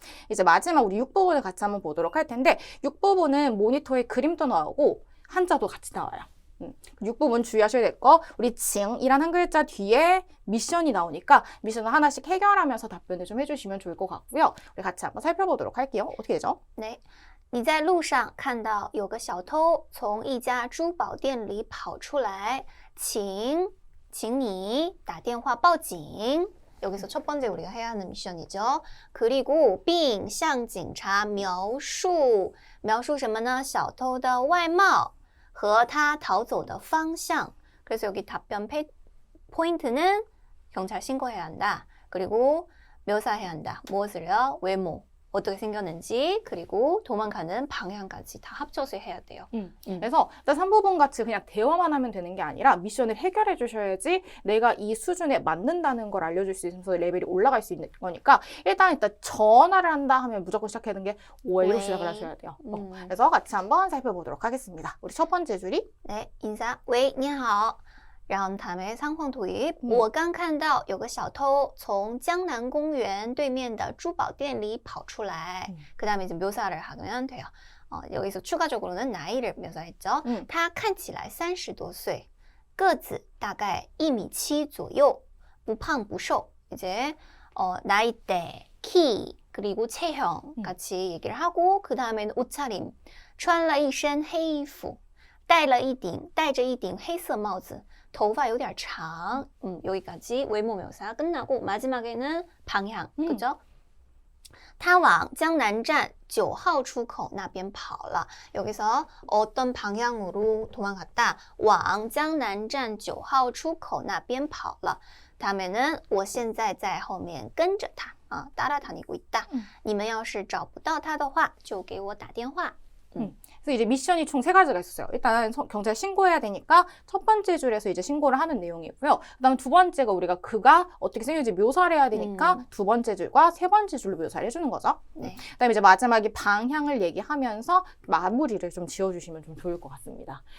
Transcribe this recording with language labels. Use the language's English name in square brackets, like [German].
[Korean] 이제 마지막 우리 6부분을 같이 한번 보도록 할 텐데, 6부분은 모니터에 그림도 나오고 한자도 같이 나와요. 6부분 주의하셔야 될 거, 우리 징이란 한 글자 뒤에 미션이 나오니까 미션을 하나씩 해결하면서 답변을 좀 해주시면 좋을 것 같고요. 우리 같이 한번 살펴보도록 할게요. 어떻게 되죠? 네. [Chinese] 你在路上看到有个小偷从一家珠宝店里跑出来请你打电话报警 [Korean] 여기서 첫 번째 우리가 해야 하는 미션이죠. 그리고 [Chinese] 并向警察描述什么呢? 小偷的外貌和他逃走的方向. [Korean] 그래서 여기 답변 포인트는 경찰 신고해야 한다. 그리고 묘사해야 한다. 무엇을요? 외모. 어떻게 생겼는지, 그리고 도망가는 방향까지 다 합쳐서 해야 돼요. 그래서 일단 3부분 같이 그냥 대화만 하면 되는 게 아니라 미션을 해결해 주셔야지 내가 이 수준에 맞는다는 걸 알려줄 수 있어서 레벨이 올라갈 수 있는 거니까, 일단 전화를 한다 하면 무조건 시작하는 게 왜로 시작을 하셔야 돼요. 그래서 같이 한번 살펴보도록 하겠습니다. 우리 첫 번째 줄이 네, 인사. [Chinese] 喂,你好.然后 [Korean] 다음에 상황 도입. [Chinese] 我刚看到有个小偷从江南公园对面的珠宝店里跑出来. [Korean] 그 다음에 이제 묘사를 하면 돼요. 여기서 추가적으로는 나이를 묘사했죠. [Chinese] 他看起来30多岁, 个子大概1.7米左右, 不胖不瘦. [Korean] 이제 나이대, 키, 그리고 체형 같이 얘기를 하고, 그 다음에는 옷차림. [Chinese] 穿了一身黑衣服, 戴着一顶黑色帽子. 头发有点长. [Korean] 여기까지 외모 묘사 끝나고 마지막에는 방향. 그죠? [Chinese] 他往江南站9号出口那边跑了. [Korean] 여기서 어떤 방향으로 도망갔다. [Chinese] 往江南站9号出口那边跑了. [Korean] 다음에는 [Chinese] 我现在在后面跟着他. [Korean] 따라다니고 있다. [Chinese] 你们要是找不到他的话就给我打电话. [Korean] 그래서 이제 미션이 총 3가지가 있었어요. 일단 경찰 신고해야 되니까 첫 번째 줄에서 이제 신고를 하는 내용이고요. 그다음 두 번째가 우리가 그가 어떻게 생겼는지 묘사를 해야 되니까 두 번째 줄과 세 번째 줄로 묘사를 해주는 거죠. 네. 그다음에 이제 마지막에 방향을 얘기하면서 마무리를 좀 지어주시면 좀 좋을 것 같습니다.